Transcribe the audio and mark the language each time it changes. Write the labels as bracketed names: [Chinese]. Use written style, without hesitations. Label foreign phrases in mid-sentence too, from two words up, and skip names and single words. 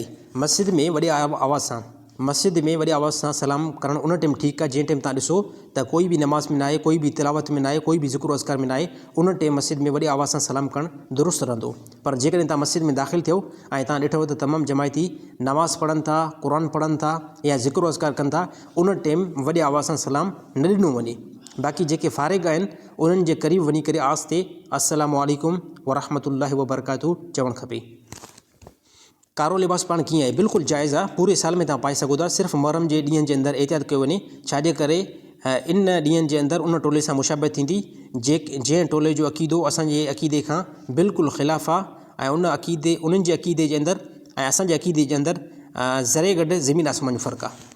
[Sindhi] मस्जिद में वॾे आवाज़ सां सलाम करणु उन टाइम ठीकु आहे जंहिं टाइम तव्हां ॾिसो त कोई बि नमाज़ में न आहे, कोई बि तिलावत में न आहे, कोई बि ज़िक्र अज़कार में न आहे, उन टाइम मस्जिद में वॾे आवाज़ सां सलाम करणु दुरुस्त रहंदो। पर जेकॾहिं तव्हां मस्जिद में दाख़िल थियो ऐं तव्हां ॾिठो त तमामु जमायती नमाज़ पढ़नि था, क़ुर पढ़नि था या ज़िक्र अज़कार कनि था, उन टाइम वॾे आवाज़ सां सलाम न ॾिनो वञे। बाक़ी जेके फ़ारिग़ आहिनि उन्हनि जे क़रीब वञी करे आस्ते [Arabic] السلام عليكم ورحمة الله وبركاته [Sindhi] चवणु खपे। कारो लिबास पाण कीअं आहे? बिल्कुलु जाइज़ आहे, पूरे साल में तव्हां पाए सघो था। सिर्फ़ु मुहर्रम जे ॾींहंनि जे अंदरि एहतियात कयो वञे, छाजे करे इन ॾींहंनि जे अंदरि उन टोले सां मुशाबत थींदी जंहिं टोले जो अक़ीदो असांजे अक़ीदे खां बिल्कुलु ख़िलाफ़ु आहे ऐं उन्हनि जे अक़ीदे जे अंदरि ऐं असांजे अक़ीदे जे अंदरि ज़रे गॾु ज़मीन आसमान जो फ़र्क़ु आहे।